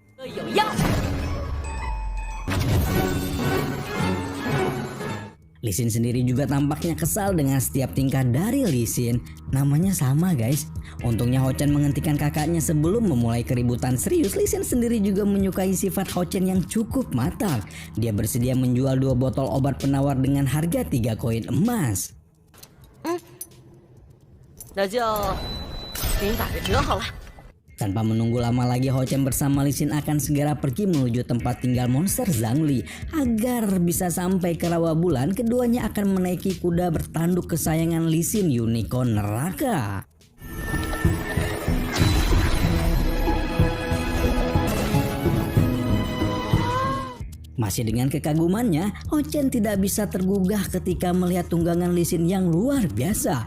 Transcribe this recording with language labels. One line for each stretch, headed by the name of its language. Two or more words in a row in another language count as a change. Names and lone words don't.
Indonesian: Lee Sin sendiri juga tampaknya kesal dengan setiap tingkah dari Lee Sin. Namanya sama guys. Untungnya Ho-Chen menghentikan kakaknya sebelum memulai keributan serius. Lee Sin sendiri juga menyukai sifat Ho-Chen yang cukup matang. Dia bersedia menjual 2 botol obat penawar dengan harga 3 koin emas.
Chinese: 那就给你打个折好了。
Indonesian: Tanpa menunggu lama lagi, Ho-Chen bersama Lee Sin akan segera pergi menuju tempat tinggal monster Zhangli. Agar bisa sampai ke Rawa Bulan, keduanya akan menaiki kuda bertanduk kesayangan Lee Sin, unicorn neraka. Masih dengan kekagumannya, Ho-Chen tidak bisa tergugah ketika melihat tunggangan Lee Sin yang luar biasa.